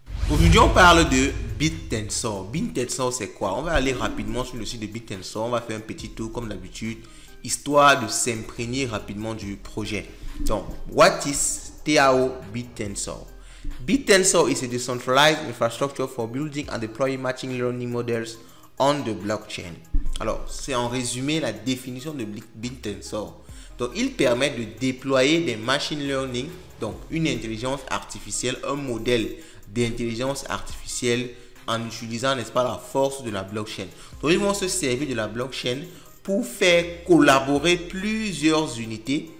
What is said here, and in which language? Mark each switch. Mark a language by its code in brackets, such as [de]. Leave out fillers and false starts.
[fr] Aujourd'hui, on parle de BitTensor. BitTensor, c'est quoi? On va aller rapidement sur le site de BitTensor. On va faire un petit tour comme d'habitude, histoire de s'imprégner rapidement du projet. Donc, [en] what is TAO BitTensor? BitTensor is a decentralized infrastructure for building and deploying machine learning models on the blockchain. [fr] Alors, c'est en résumé la définition de BitTensor. Donc, il permet de déployer des machine learning, donc une intelligence artificielle, un modèle d'intelligence artificielle en utilisant, n'est-ce pas, la force de la blockchain. Donc, ils vont se servir de la blockchain pour faire collaborer plusieurs unités.